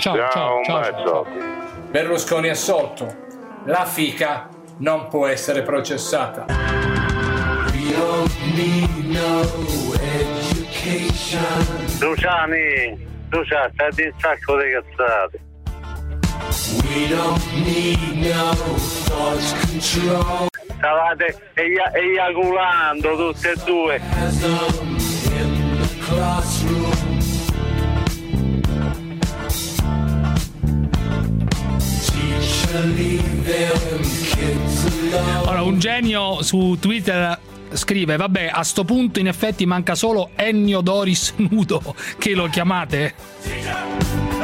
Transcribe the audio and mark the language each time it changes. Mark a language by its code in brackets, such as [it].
[it] Ciao. Berlusconi assolto. La fica non può essere processata. Luciani, stai di un sacco di cazzate. [en] We don't need no thought control. [it] Stavate eiaculando tutti e due. Allora, un genio su Twitter scrive: vabbè, a sto punto in effetti manca solo Ennio Doris nudo, che lo chiamate?